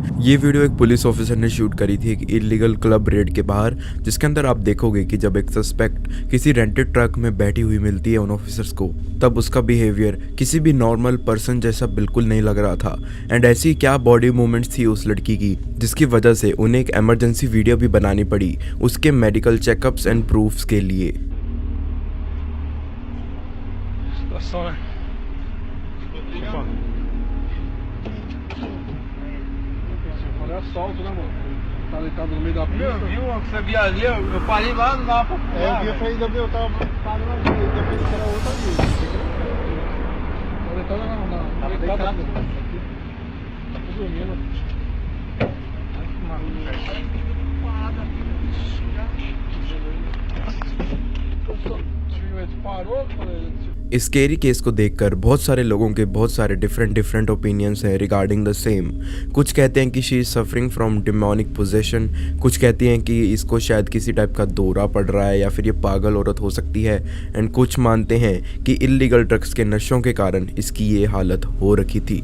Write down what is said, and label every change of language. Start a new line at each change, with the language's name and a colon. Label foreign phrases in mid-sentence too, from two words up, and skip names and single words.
Hindi: ये वीडियो एक
English: police officer
Hindi: ने शूट करी थी एक
English: illegal club raid
Hindi: के बाहर, जिसके अंदर आप देखोगे कि जब एक सस्पेक्ट किसी
English: rented truck
Hindi: में बैठी हुई मिलती है उन ऑफिसर्स को, तब उसका बिहेवियर किसी भी
English: normal person
Hindi: जैसा बिल्कुल नहीं लग रहा था। एंड ऐसी क्या
English: body movements
Hindi: थी उस लड़की की, जिसकी वजह से उन्हें एक
English: emergency video
Hindi: भी बनानी पड़ी उसके
English: medical checkups and proofs
Hindi: के लिए।
Portuguese: Assalto, né, mano? Tá deitado no meio da pista. Viu? Você via ali, eu parei lá, não dava pra pular. Eu vi ainda eu tava parando ali, eu pensei que era outra ali. Tá deitado não, tá deitado. Tá dormindo. Parou, falei.
Hindi: इस
English: scary case
Hindi: को देखकर बहुत सारे लोगों के बहुत सारे
English: different opinions
Hindi: हैं
English: regarding the same.
Hindi: कुछ कहते हैं कि
English: she is suffering from demonic possession,
Hindi: कुछ कहते हैं कि इसको शायद किसी टाइप का दौरा पड़ रहा है या फिर ये पागल औरत हो सकती है, एंड कुछ मानते हैं कि
English: illegal drugs
Hindi: के नशों के कारण इसकी ये हालत हो रखी थी।